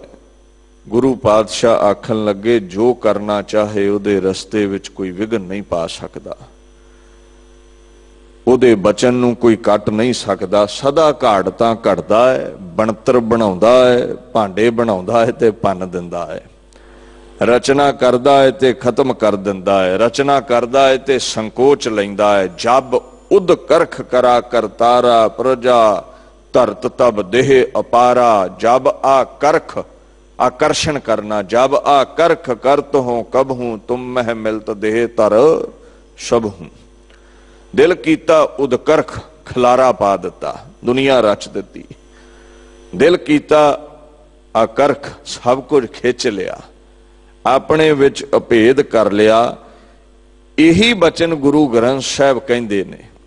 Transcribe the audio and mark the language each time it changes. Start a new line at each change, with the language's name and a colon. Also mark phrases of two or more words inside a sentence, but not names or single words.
Punjabi: ਗੁਰੂ ਪਾਤਸ਼ਾਹ ਆਖਨ ਲਗੇ, ਜੋ ਕਰਨਾ ਚਾਹੇ ਉਹਦੇ ਰਸਤੇ ਵਿਚ ਕੋਈ ਵਿਘਨ ਨਹੀਂ ਪਾ ਸਕਤਾ, ਉਹਦੇ ਬਚਨ ਨੂੰ ਕੋਈ ਕਟ ਨਹੀਂ ਸਕਤਾ। ਸਦਾ ਘਾੜਤਾਂ ਘੜਦਾ ਹੈ, ਬਣਤਰ ਬਣਾਉਂਦਾ ਹੈ, ਭਾਂਡੇ ਬਣਾਉਂਦਾ ਹੈ ਤੇ ਭੰਨ ਦਿੰਦਾ ਹੈ। ਰਚਨਾ ਕਰਦਾ ਹੈ ਤੇ ਖਤਮ ਕਰ ਦਿੰਦਾ ਹੈ, ਰਚਨਾ ਕਰਦਾ ਹੈ ਤੇ ਸੰਕੋਚ ਲੈਂਦਾ ਹੈ। ਜਬ ਉਦ ਕਰਖ ਕਰਾ ਕਰਤਾਰਾ, ਪ੍ਰਜਾ ਧਰਤ ਤਬ ਦੇਹ ਅਪਾਰਾ। ਜਬ ਆ ਕਰਖ ਆਕਰਸ਼ਣ ਕਰਨਾ, ਜਬ ਆ ਕਰਖ ਕਰਤ ਹੋ ਕਬ ਹੂੰ, ਤੁਮ ਮਹ ਮਿਲਤ ਦੇਹ ਤਰ ਸਬ ਹੂੰ। ਦਿਲ ਕੀਤਾ ਉਦਕਰਖ, ਖਲਾਰਾ ਪਾ ਦਿਤਾ, ਦੁਨੀਆ ਰਚ ਦੀ। ਦਿਲ ਕੀਤਾ ਆਕਰਖ, ਸਬ ਕੁਛ ਖਿੱਚ ਲਿਆ, ਅਪਨੇ ਵਿਚ ਅਭੇਦ ਕਰ ਲਿਆ। ਯਹੀ ਬਚਨ ਗੁਰੂ ਗ੍ਰੰਥ ਸਾਹਬ ਕਹਿੰਦੇ ਨੇ।